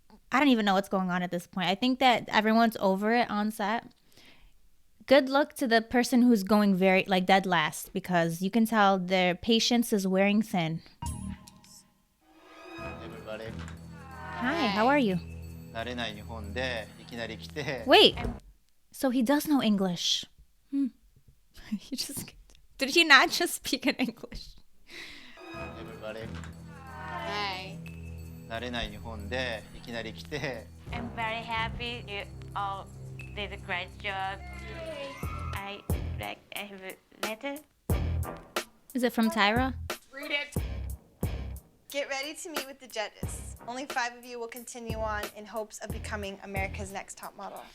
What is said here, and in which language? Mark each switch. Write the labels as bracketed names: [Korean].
[English] I don't even know what's going on at this point. I think that everyone's over it on set. Good luck to the person who's going very, like, dead last, because you can tell their patience is wearing thin. Everybody. Hi, how are you? [Japanese] 慣れない日本でいきなり来て。 [English] Wait, so he does know English. He just, did he not just speak in English? Everybody. Hi. [Japanese] 慣れない日本でいきなり来て。 [English] I'm very happy you all did a great job. I have a letter. Is it from Tyra? Read it. Get ready to meet with the judges. Only 5 of you will continue on in hopes of becoming America's Next Top Model.